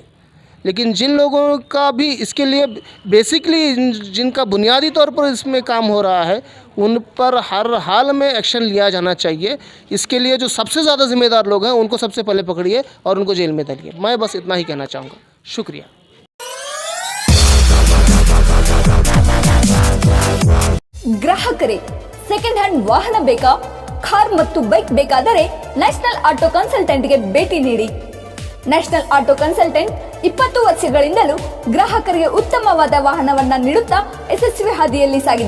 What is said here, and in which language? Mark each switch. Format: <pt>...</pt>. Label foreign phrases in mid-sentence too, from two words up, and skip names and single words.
<hi>लेकिन जिन लोगों का भी इसके लिए बेसिकली जिनका बुनियादी तौर पर इसमें काम हो रहा है, उन पर हर हाल में एक्शन लिया जाना चाहिए। इसके लिए जो सबसे ज़्यादा ज़िम्मेदार लोग हैं उनको सबसे पहले पकड़िए और उनको जेल में डालिए। मैं बस इतना ही कहना चाहूँगा। शुक्रिया।</hi> <kn>ಗ್ರಾಹಕರೇ,</kn> <en>second hand</en> <kn>ವಾಹನ ಬೇಕಾ? ಕಾರ್ ಮತ್ತು ಬೈಕ್ ಬೇಕಾದರೆ ನ್ಯಾಷನಲ್ ಆಟೋ ಕನ್ಸಲ್ಟೆಂಟ್ಗೆ ಭೇಟಿ ನೀಡಿ. ನ್ಯಾಷನಲ್ ಆಟೋ ಕನ್ಸಲ್ಟೆಂಟ್ 20 ವರ್ಷಗಳಿಂದಲೂ ಗ್ರಾಹಕರಿಗೆ ಉತ್ತಮವಾದ ವಾಹನವನ್ನ ನೀಡುತ್ತಾ ಯಶಸ್ವಿ ಹಾದಿಯಲ್ಲಿ ಸಾಗಿದೆ.</kn>